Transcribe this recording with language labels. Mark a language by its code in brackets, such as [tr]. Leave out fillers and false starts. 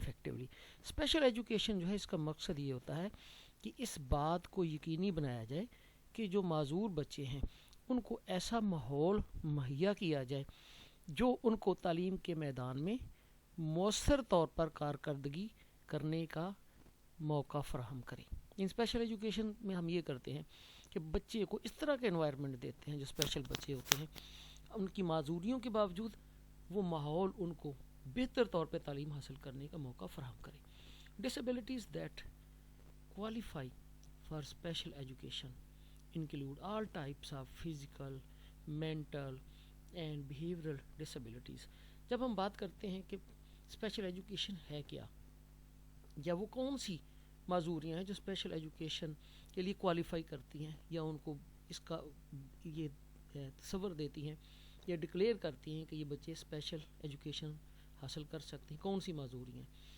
[ur] Special education جو ہے اس کا مقصد یہ ہوتا ہے کہ اس بات کو یقینی بنایا جائے کہ جو معذور بچے ہیں ان کو ایسا ماحول مہیا کیا جائے جو ان کو تعلیم کے میدان میں مؤثر طور پر کارکردگی کرنے کا موقع فراہم کرے. اسپیشل ایجوکیشن میں ہم یہ کرتے ہیں کہ بچے کو اس طرح کے انوائرمنٹ دیتے ہیں جو اسپیشل بچے ہوتے ہیں ان کی معذوریوں کے باوجود وہ ماحول ان کو بہتر طور پہ تعلیم حاصل کرنے کا موقع فراہم کرے. [en] Disabilities that qualify for special education include all types of physical, mental and behavioral disabilities. [ur] جب ہم بات کرتے ہیں کہ اسپیشل ایجوکیشن ہے کیا یا وہ کون سی معذوریاں ہیں جو اسپیشل ایجوکیشن کے لیے کوالیفائی کرتی ہیں یا ان کو اس کا یہ تصور دیتی ہیں یا ڈکلیئر کرتی ہیں کہ یہ بچے اسپیشل ایجوکیشن حاصل کر سکتے ہیں، کون سی معذوریاں ہیں.